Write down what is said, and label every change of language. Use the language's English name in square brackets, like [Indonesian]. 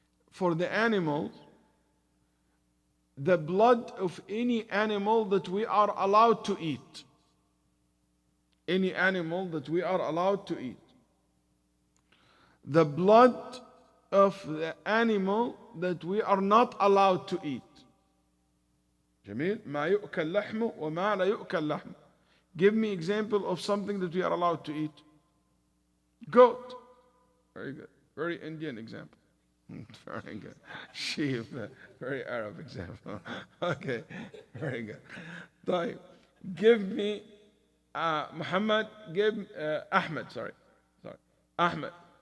[English] For the animals, the blood of any animal that we are allowed to eat. Any animal that we are allowed to eat. The blood of the animal that we are not allowed to eat. [Arabic] جميل. ما يؤكل لحمه وما لا يؤكل لحمه. [English] Give me example of something that we are allowed to eat. Goat. Very good. Very Indian example. Very good. Sheep. Very Arab example. Okay. Very good. طيب. Give me Muhammad. Give Ahmed. Sorry. Ahmed.